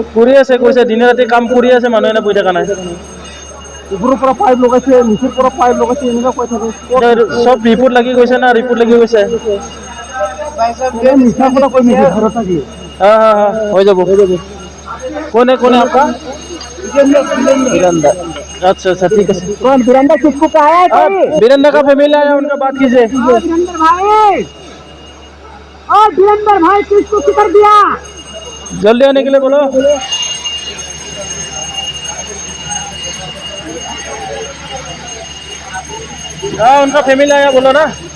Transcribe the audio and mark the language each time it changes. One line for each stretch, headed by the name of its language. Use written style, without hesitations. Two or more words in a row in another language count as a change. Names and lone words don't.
Assamese: কৰি আছে কৈছে দিনে ৰাতি কাম কৰি আছে মানুহ এনে বহি থকা নাই। ওপৰৰ পৰা পাইপ লগাইছে নিচৰ পৰা পাইপ লগাইছে এনেকুৱা কৈ থাকে। চব ৰিপৰ্ট লাগি গৈছে না ৰিপৰ্ট লাগি গৈছে। মিছা কথা কৈ নেকি ঘৰত থাকি? হৈ যাব। কোনে आपका?
Hindi: वीरेंद्र। अच्छा ठीक है। कौन वीरेंद्र किसको कहा है कोई? वीरेंद्र का फैमिली आया उनका बात कीजिए। वीरेंद्र भाई वीरेंद्र भाई किसको किधर दिया? जल्दी आने के लिए बोलो। उनका फैमिली आया बोलो ना।